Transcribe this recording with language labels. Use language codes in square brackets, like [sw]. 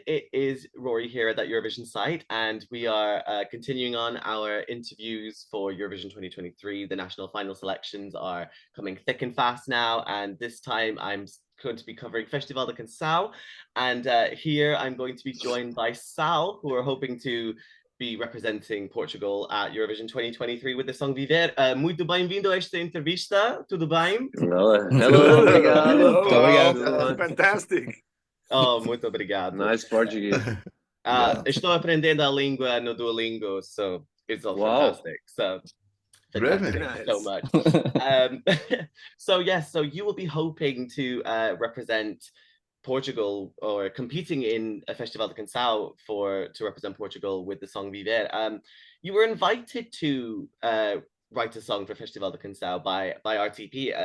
[en] It is Rory here at that Eurovision site, and we are continuing on our interviews for Eurovision 2023. The national final selections are coming thick and fast now, and this time I'm going to be covering Festival da Canção, and here I'm going to be joined by SAL, who are hoping to be representing Portugal at Eurovision 2023 with the song Viver. [pt] Muito bem-vindo a esta entrevista, tudo bem? Hello, obrigado. [en] Hello. Fantastic. [pt] Oh, muito obrigado. [en] Nice Portuguese. [pt] Estou aprendendo a língua no Duolingo, [en] so it's all fantastic. So fantastic. Really? Thank you so much. So you will be hoping to represent Portugal or competing in a Festival da Canção to represent Portugal with the song Viver. You were invited to write a song for Festival da Canção by RTP.